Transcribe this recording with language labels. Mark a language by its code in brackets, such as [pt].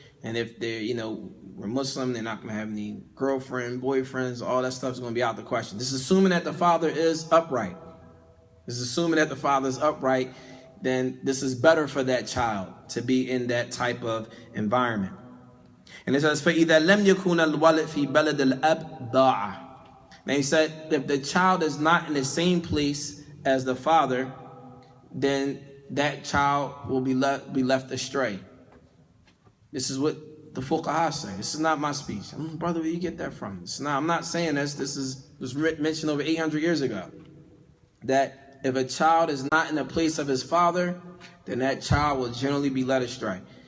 [en] And if they're, we're Muslim, they're not going to have any girlfriend, boyfriends, all that stuff is going to be out the question. This is assuming that the father is upright. This is assuming that the father is upright. Then this is better for that child to be in that type of environment. And it says, [ar] فَإِذَا لَمْ يَكُونَ الْوَلَدْ فِي بَلَدِ الْأَبْ ضَاعَ. [en] Now he said, if the child is not in the same place as the father, then that child will be left astray. This is what the fuqaha say. This is not my speech. Brother, where you get that from? I'm not saying this. This was mentioned over 800 years ago. That if a child is not in the place of his father, then that child will generally be led astray.